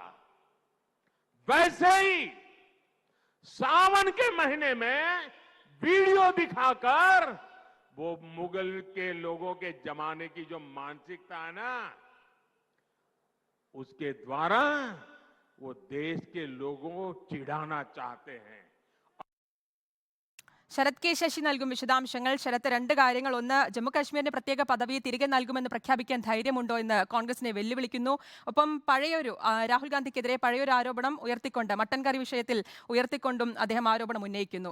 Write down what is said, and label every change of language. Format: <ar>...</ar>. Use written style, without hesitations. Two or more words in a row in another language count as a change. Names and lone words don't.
<hi>वैसे ही सावन के महीने में वीडियो दिखाकर वो मुगल के लोगों के जमाने की जो मानसिकता है ना, उसके द्वारा वो देश के लोगों को चिढ़ाना चाहते हैं.</hi> <ml>ശരത് കെ ശശി നൽകും വിശദാംശങ്ങൾ. ശരത്, രണ്ട് കാര്യങ്ങൾ. ഒന്ന്, ജമ്മുകാശ്മീരിന് പ്രത്യേക പദവി തിരികെ നൽകുമെന്ന് പ്രഖ്യാപിക്കാൻ ധൈര്യമുണ്ടോ എന്ന് കോൺഗ്രസിനെ വെല്ലുവിളിക്കുന്നു. ഒപ്പം രാഹുൽ ഗാന്ധിക്കെതിരെ പഴയൊരു ആരോപണം ഉയർത്തിക്കൊണ്ട്, മട്ടൻ കറി വിഷയത്തിൽ ഉയർത്തിക്കൊണ്ടും അദ്ദേഹം ആരോപണം ഉന്നയിക്കുന്നു.</ml>